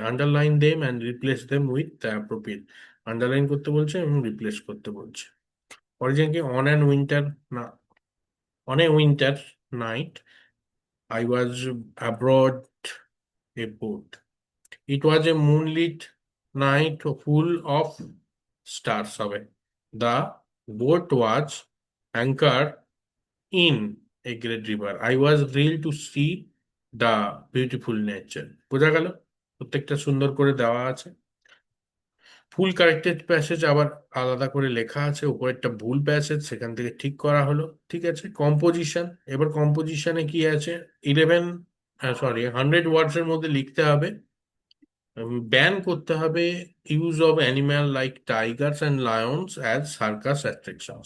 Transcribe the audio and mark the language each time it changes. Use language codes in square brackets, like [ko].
[en] Underline them and replace them with the appropriate. [bn] Underline করতে বলছে এবং replace করতে বলছে। [en] Origin কি on and winter না, on a winter night I was abroad a boat. It was a moonlit night full of stars away. The boat was anchored in a great river. I was thrilled to see the beautiful nature. [bn] বোঝা গেল? প্রত্যেকটা সুন্দর করে দেওয়া আছে। ফুল corrected passage আবার আলাদা করে লেখা আছে, উপরেরটা ভুল প্যাসেজ, সেখান থেকে ঠিক করা হলো। ঠিক আছে, কম্পোজিশন। এবার কম্পোজিশনে কি আছে, 100 ওয়ার্ডস এর মধ্যে লিখতে হবে। [en] ban [bn] করতে হবে [en] Use of animal like tigers and lions as circus attraction.